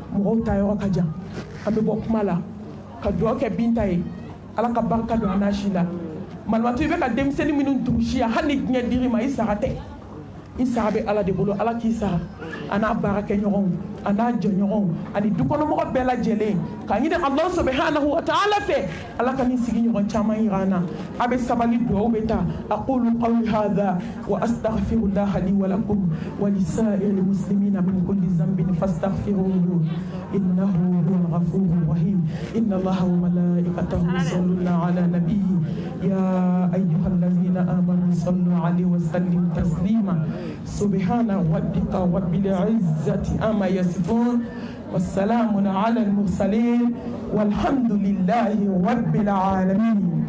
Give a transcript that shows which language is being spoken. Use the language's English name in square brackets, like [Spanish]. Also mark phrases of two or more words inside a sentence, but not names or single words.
[Bambara] ta yɔrɔ ka jan an bɛ bɔ kuma la ka duwawu kɛ Binta ye Ala ka barika don a n'a si la Malimatu i bɛ ka denmisɛnnin minnu tugu si yan hali ni diɲɛ dir'i ma i sara tɛ i sara bɛ Ala de bolo Ala k'i sara a n'a baarakɛɲɔgɔnw a n'a jɛɲɔgɔnw ani dukɔnɔmɔgɔ bɛɛ lajɛlen k'a ɲini [Arabic] الله سبحانه وتعالى [Bambara] fɛ Ala ka nin sigiɲɔgɔn caman yira an na a bɛ sabali duwawu bɛ taa [Arabic] أقول قولي هذا وأستغفر الله لي ولكم ولسائر المسلمين من كل ذنب فاستغفروه إنه هو الغفور الرحيم إن الله وملائكته يصلون على النبي يا أيها الذين آمنوا صلوا عليه وسلموا تسليما سبحان ربك رب العزة عما يصفون والسلام على المرسلين والحمد لله رب العالمين.